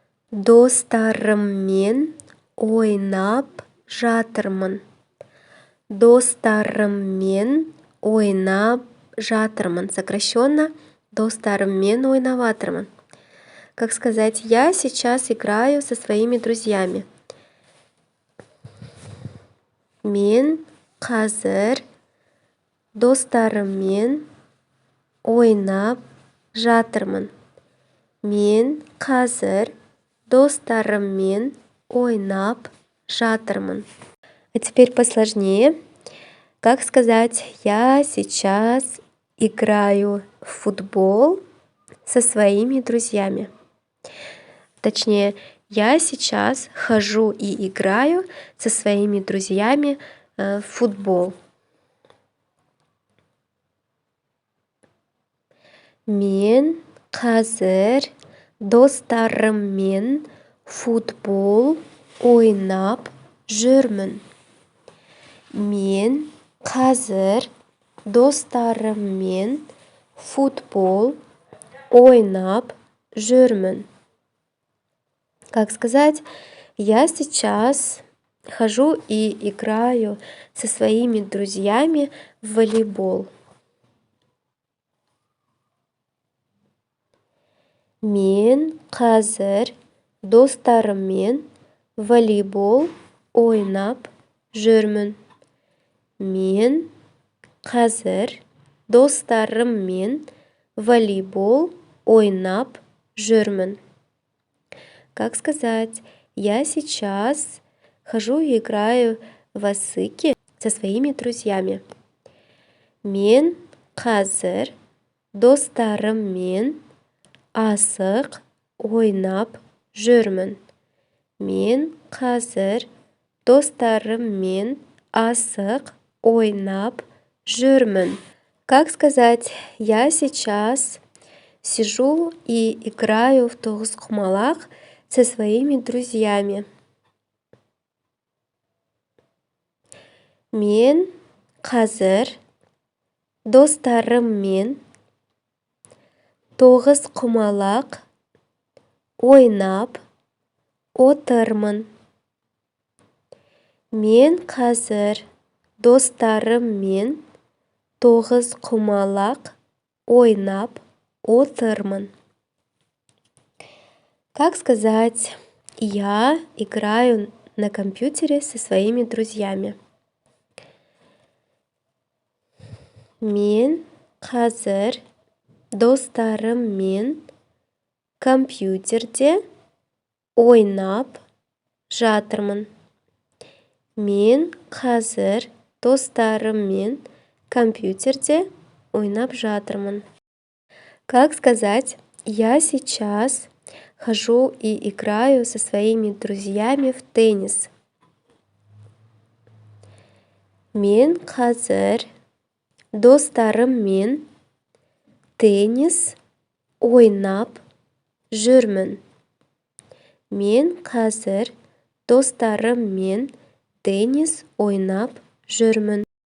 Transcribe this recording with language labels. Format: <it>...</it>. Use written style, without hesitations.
<kk>Достарыммен ойнап жатырмын. Достарыммен ойнап жатырмын. Сокращенно достарыммен ойнаватырмын.</kk> <ru>Как сказать я сейчас играю со своими друзьями?</ru> <kk>Мен қазір достарыммен ойнап жатырмын. Мен қазір достарыммен ойнап жатырмын.</kk> <ru>А теперь посложнее. Как сказать я сейчас играю в футбол со своими друзьями? Точнее, я сейчас хожу и играю со своими друзьями в футбол.</ru> <kk>Мен қазір достарыммен футбол ойнап жүрмін. Мен қазір достарыммен футбол ойнап жүрмін.</kk> <ru>Как сказать, я сейчас хожу и играю со своими друзьями в волейбол.</ru> <kk>Мен қазір достарыммен волейбол ойнап жүрмін. Мен қазір достарыммен волейбол ойнап жүрмін.</kk> <ru>Как сказать, я сейчас хожу и играю васыки со своими друзьями.</ru> <kk>Мен қазір достарыммен асық ойнап жүрмін. Мен қазір достарыммен асық ойнап жүрмін.</kk> <ru>Как сказать «я сейчас сижу и играю в тоғызқұмалақ со своими друзьями»?</ru> <kk>Мен қазір достарыммен тоғызқұмалақ ойнап отырмын. Мен қазір достарыммен тоғызқұмалақ ойнап отырмын.</kk> <ru>Как сказать «я играю на компьютере со своими друзьями»?</ru> <kk>Мен қазір достарыммен компьютерде ойнап жатырмын. Мен қазір достарыммен компьютерде ойнап жатырмын.</kk> <ru>Как сказать «я сейчас хожу и играю со своими друзьями в теннис»?</ru> <kk>Мен қазір достарыммен теннис ойнап жүрмін. Мен қазір достарыммен теннис ойнап жүрмін.</kk>